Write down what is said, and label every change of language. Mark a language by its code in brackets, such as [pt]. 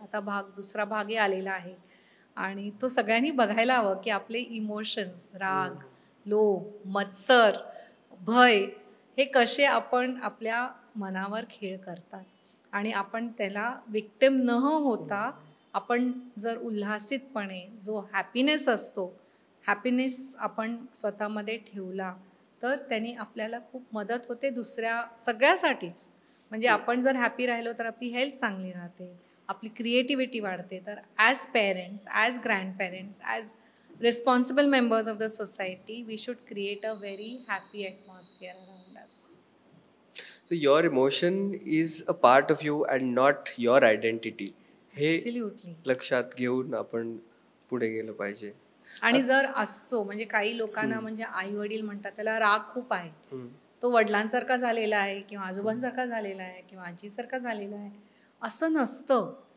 [mr] आता दुसरा भागही आलेला आहे आणि तो सगळ्यांनी बघायला हवं की आपले इमोशन्स, राग, लोभ, मत्सर, भय, हे कसे आपण आपल्या मनावर खेळ करतात आणि आपण त्याला विक्टिम न होता आपण जर उल्हासितपणे जो हॅपीनेस असतो, हॅपीनेस आपण स्वतःमध्ये ठेवला तर त्यांनी आपल्याला खूप मदत होते दुसऱ्या सगळ्यासाठीच. म्हणजे आपण जर हॅपी राहिलो तर आपली हेल्थ चांगली राहते, आपली क्रिएटिव्हिटी वाढते. [en] तर as parents, as grandparents, as responsible members of the society, we should create a very happy atmosphere around us. So your emotion is a part of you and not your identity. Absolutely. [mr] हे लक्षात घेऊन आपण पुढे गेलं पाहिजे. आणि जर असतो, म्हणजे काही लोकांना म्हणजे आई वडील म्हणतात त्याला राग खूप आहे, तो वडिलांसारखा झालेला आहे किंवा आजोबांसारखा झालेला आहे किंवा आजीसारखा झालेला आहे, असं नसतं.